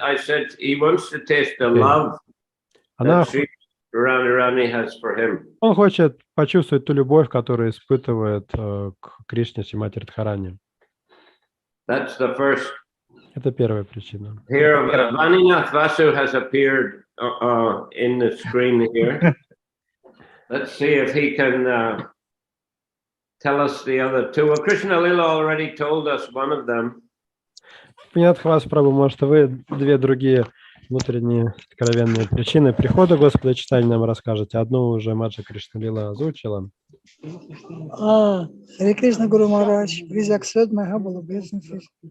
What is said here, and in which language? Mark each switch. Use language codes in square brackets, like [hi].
[en] I said he wants to taste the love that Srimati Radharani has for him. [ru] Он хочет почувствовать ту любовь, которую испытывает к Кришне Шримати Радхарани. [en] That's the first. [ru] Это первая причина. [en] Here, Vaninath Vasu has appeared in the screen here. Let's see if he can tell us the other two. Well, Krishna Lila already told us one of them. [ru] Понятно, Хвас Прабху, может, вы две другие внутренние сокровенные причины прихода Господа Чайтаньи нам расскажете. Одну уже Маджи Кришна Лила озвучила. [en] Харе Кришна, Гуру Махарадж, please accept my humble obeisances.